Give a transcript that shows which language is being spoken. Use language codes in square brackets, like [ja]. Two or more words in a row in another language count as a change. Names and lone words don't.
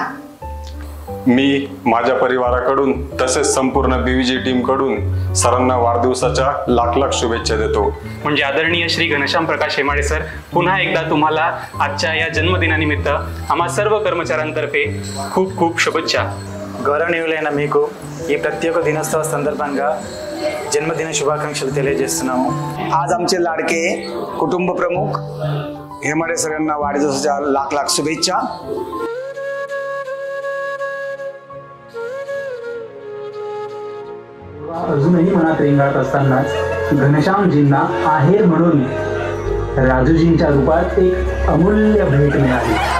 [mr] मी माझ्या परिवाराकडून तसेच संपूर्ण BVG टीम कडून सरांना वाढदिवसाच्या लाख लाख शुभेच्छा देतो. म्हणजे आदरणीय श्री घनश्याम प्रकाश हेमाडे सर, पुन्हा एकदा तुम्हाला आजच्या या जन्मदिनानिमित्त आम्हा सर्व कर्मचाऱ्यांतर्फे खूप खूप शुभेच्छा. [te] గౌరవనీయులైన మీకు ఈ ప్రత్యేక దినోత్సవ సందర్భంగా జన్మదిన శుభాకాంక్షలు తెలియజేస్తున్నాము. [mr] आज आमचे लाडके कुटुंब प्रमुख हेमाडे सर यांना वाढदिवसाच्या लाख लाख शुभेच्छा. अजूनही मनात रेंगाळत असतानाच घनश्यामजींना आहेर म्हणून राजूजींच्या रूपात एक अमूल्य भेट मिळाली.